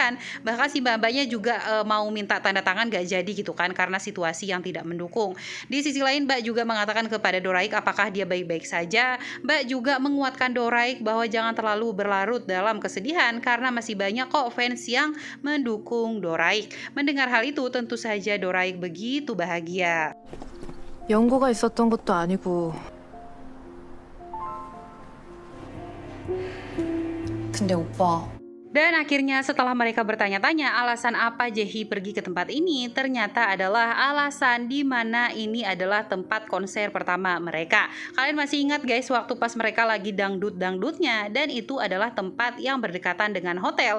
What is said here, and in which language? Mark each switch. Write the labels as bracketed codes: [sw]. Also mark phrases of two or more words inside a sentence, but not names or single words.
[id] Bahkan si mbak-mbaknya juga mau minta tanda tangan gak jadi gitu kan, karena situasi yang tidak mendukung. Di sisi lain Mbak juga mengatakan kepada Doraik apakah dia baik-baik saja. Mbak juga menguatkan Doraik bahwa jangan terlalu berlarut dalam kesedihan karena masih banyak kok fans yang mendukung Doraik. Mendengar hal itu tentu saja Doraik begitu bahagia. [ko] 연고가 있었던 것도 아니고. 근데 오빠. [id] Dan akhirnya setelah mereka bertanya-tanya alasan apa Jae-hee pergi ke tempat ini, ternyata adalah alasan di mana ini adalah tempat konser pertama mereka. Kalian masih ingat guys waktu pas mereka lagi dangdut-dangdutnya, dan itu adalah tempat yang berdekatan dengan hotel.